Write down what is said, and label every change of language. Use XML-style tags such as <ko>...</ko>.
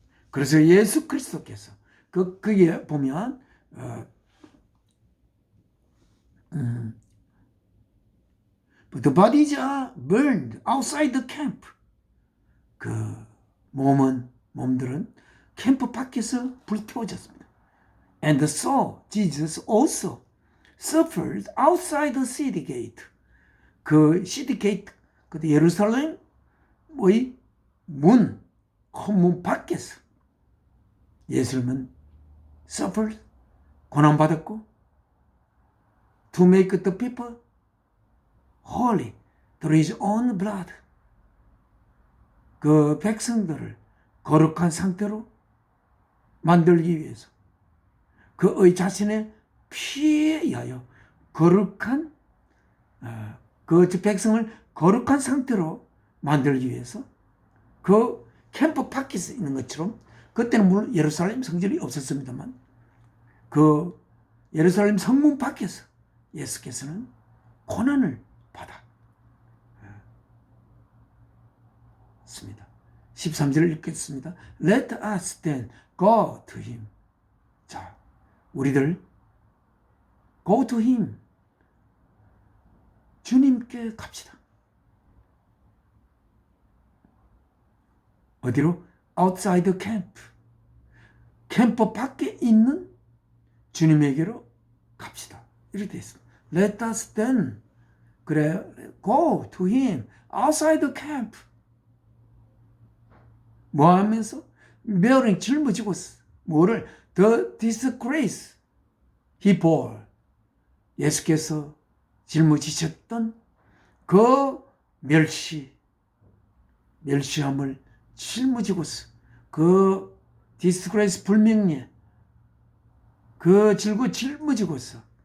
<ko>그래서 예수 그리스도께서 거기에 보면</ko> <en>the bodies are burned outside the camp.</en> <ko>그 몸들은 캠프 밖에서 불태워졌습니다.</ko> <en>And so Jesus also suffered outside the city gate. 그 city gate,</en> <ko>그 예루살렘의 문, 큰 밖에서 예수님은</ko> <en>suffered,</en> <ko>고난받았고,</ko> <en>to make the people holy through his own blood.</en> <ko>그 백성들을 거룩한 상태로 만들기 위해서 그의 자신의 피에 의하여 거룩한 그 백성을 거룩한 상태로 만들기 위해서 그 캠프 밖에서 있는 것처럼, 그때는 물론 예루살렘 성전이 없었습니다만 그 예루살렘 성문 밖에서 예수께서는 고난을 받았습니다. 13절을 읽겠습니다.</ko> <en>Let us then go to him.</en> <ko>자, 우리들</ko> <en>go to him.</en> <ko>주님께 갑시다. 어디로?</ko> <en>outside the camp.</en> <ko>캠프 밖에 있는 주님에게로 갑시다. 이렇게 되어 있습니다.</ko> <en>Let us then,</en> <ko>그래,</ko> <en>go to him outside the camp.</en> <ko>뭐 하면서?</ko> <en>bearing,</en> <ko>짊어지고, 뭐를?</ko> <en>the disgrace he bore.</en> <ko>예수께서 짊어지셨던 그 멸시함을 짊어지고서, 그 disgrace, 불명예, 그 짊어지고서</ko>